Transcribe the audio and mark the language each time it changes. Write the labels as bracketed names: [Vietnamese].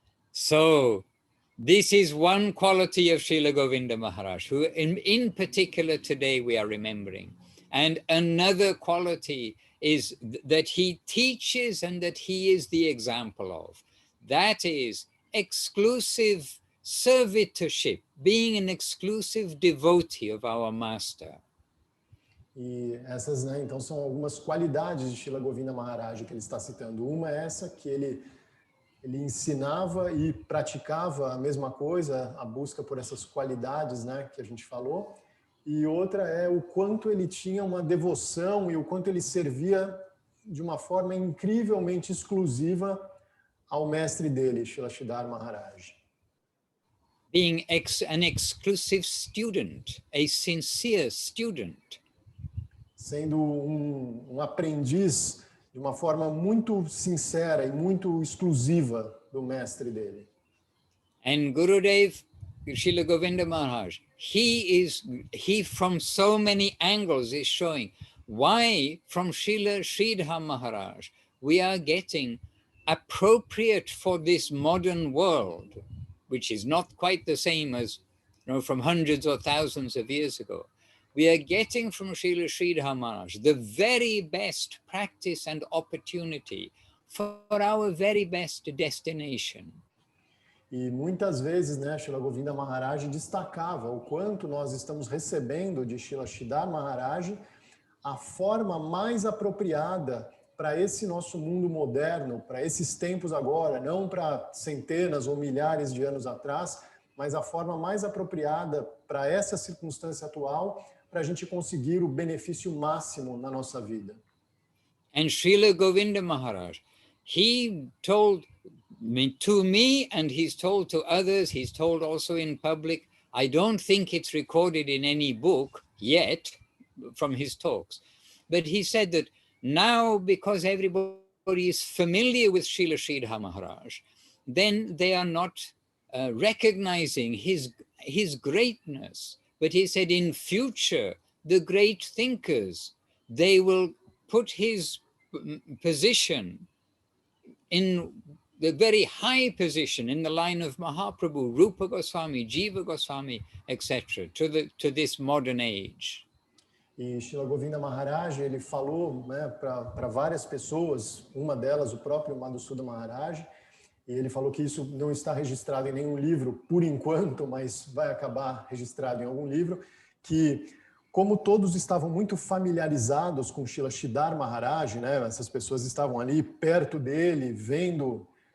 [English] So, this is one quality of Srila Govinda Maharaj, who in particular today we are remembering. And another quality is that he teaches and that he is the example of. That is exclusive servitorship, being an exclusive devotee of our master. [Portuguese] E essas, né, então, são algumas qualidades de Srila Govinda Maharaj que ele está citando. Uma é essa, que ele ensinava e praticava a mesma coisa, a busca por essas qualidades, né, que a gente falou. E outra é o quanto ele tinha uma devoção e o quanto ele servia de uma forma incrivelmente exclusiva ao mestre dele, Srila Sridhar Maharaj. [English] Being an exclusive student, a sincere student. [Portuguese] Sendo um aprendiz de uma forma muito sincera e muito exclusiva do mestre dele. [English] And Gurudev, Srila Govinda Maharaj, he from so many angles is showing why from Srila Sridhar Maharaj we are getting appropriate for this modern world, which is not quite the same as from hundreds or thousands of years ago. We are getting from Srila Sridhar Maharaj the very best practice and opportunity for our very best destination. [Portuguese] E muitas vezes, né, Srila Govinda Maharaj destacava o quanto nós estamos recebendo de Srila Sridhar Maharaj a forma mais apropriada para esse nosso mundo moderno, para esses tempos agora, não para centenas ou milhares de anos atrás, mas a forma mais apropriada para essa circunstância atual, para a gente conseguir o benefício máximo na nossa vida. [English] And Srila Govinda Maharaj, he told to me, and he's told to others, he's told also in public, I don't think it's recorded in any book yet from his talks, but he said that now, because everybody is familiar with Srila Sridhar Maharaj, then they are not recognizing his greatness. But he said in future, the great thinkers, they will put his position in the very high position in the line of Mahaprabhu, Rupa Goswami, Jiva Goswami, etc., to this modern age. [Portuguese] E Srila Govinda Maharaj, ele falou, né, para várias pessoas, uma delas o próprio Madhusuda Maharaj, e ele falou que isso não está registrado em nenhum livro por enquanto, mas vai acabar registrado em algum livro, que como todos estavam muito familiarizados com Srila Sridhar Maharaj, né, essas pessoas estavam ali perto dele, vendo,